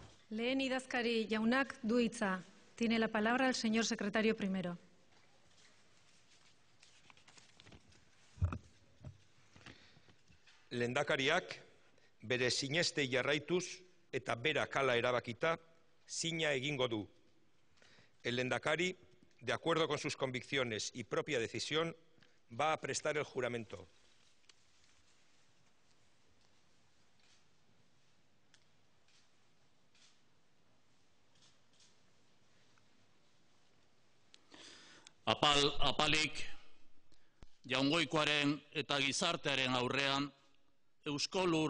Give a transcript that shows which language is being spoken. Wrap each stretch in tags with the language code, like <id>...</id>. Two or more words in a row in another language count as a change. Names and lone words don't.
<eu>Lehen idazkari jaunak du hitza.</eu> <es>Tiene la palabra el señor secretario primero.</es> <eu>Lehendakariak bere sinestei jarraituz eta berak hala erabakita zina egingo du.</eu> <es>El lehendakari, de acuerdo con sus convicciones y propia decisión, va a prestar el juramento.</es> <eu>Apalik, jaungoikoaren eta gizartearen aurrean, Eusko Lur</eu>